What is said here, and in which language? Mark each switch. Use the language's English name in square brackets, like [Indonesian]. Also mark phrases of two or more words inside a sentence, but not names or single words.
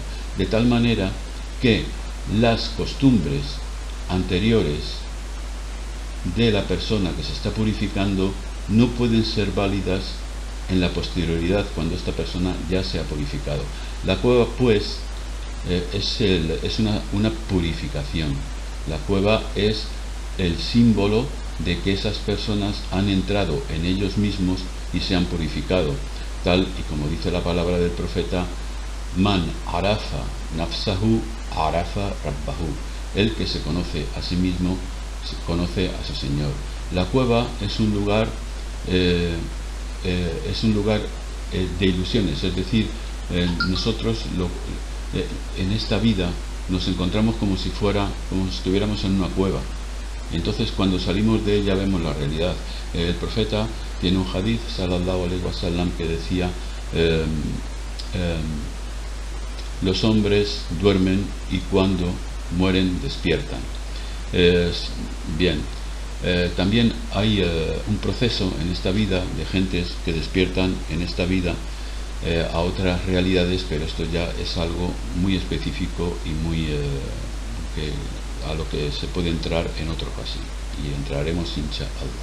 [Spanish] De tal manera que las costumbres anteriores de la persona que se está purificando no pueden ser válidas en la posterioridad cuando esta persona ya se ha purificado. La cueva, pues, es una purificación. La cueva es el símbolo de que esas personas han entrado en ellos mismos y se han purificado, tal y como dice la palabra del profeta: [Arabic] من عرف نفسه عرف ربه. [Spanish] El que se conoce a sí mismo se conoce a su Señor. La cueva es un lugar de ilusiones, es decir, nosotros en esta vida nos encontramos como si estuviéramos en una cueva. Entonces, cuando salimos de ella vemos la realidad. El profeta tiene un hadith, [Arabic] صلى الله عليه وسلم, [Spanish] que decía: los hombres duermen y cuando mueren despiertan. Bien. También hay un proceso en esta vida de gentes que despiertan en esta vida a otras realidades, pero esto ya es algo muy específico y a lo que se puede entrar en otra ocasión, y entraremos insha'Allah.